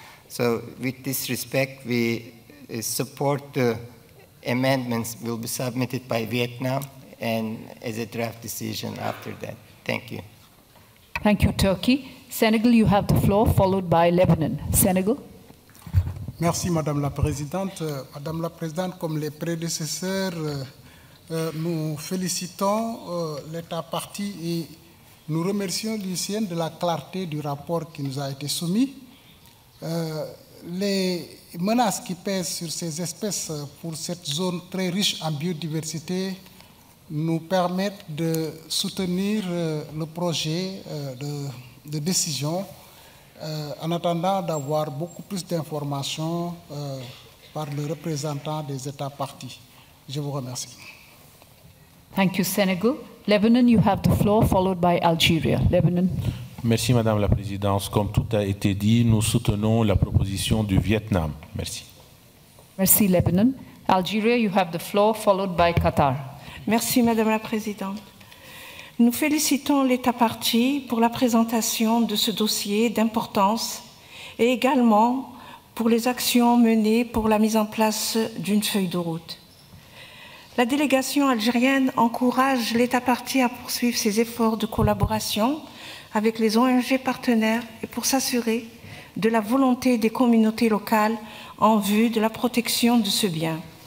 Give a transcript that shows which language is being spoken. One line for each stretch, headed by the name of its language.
English: So with this respect, we support the amendments will be submitted by Vietnam and as a draft decision after that. Thank you. Thank you, Turkey. Senegal, you have the floor, followed by Lebanon. Senegal.
French: Merci, Madame la Présidente. Madame la Présidente, comme les prédécesseurs, nous félicitons l'État partie et nous remercions l'UCN de la clarté du rapport qui nous a été soumis. Les menaces qui pèsent sur ces espèces pour cette zone très riche en biodiversité nous permettent de soutenir le projet de décision en attendant d'avoir beaucoup plus d'informations par le représentant des États partis. Je vous remercie.
English: Thank you, Senegal. Lebanon, you have the floor, followed by Algeria. Lebanon.
French: Merci, Madame la Présidente. Comme tout a été dit, nous soutenons la proposition du Vietnam. Merci. Merci, Lebanon.
English: Algeria, you have the floor, followed by Qatar.
French: Merci, Madame la Présidente. Nous félicitons l'État partie pour la présentation de ce dossier d'importance et également pour les actions menées pour la mise en place d'une feuille de route. La délégation algérienne encourage l'État partie à poursuivre ses efforts de collaboration avec les ONG partenaires et pour s'assurer de la volonté des communautés locales en vue de la protection de ce bien.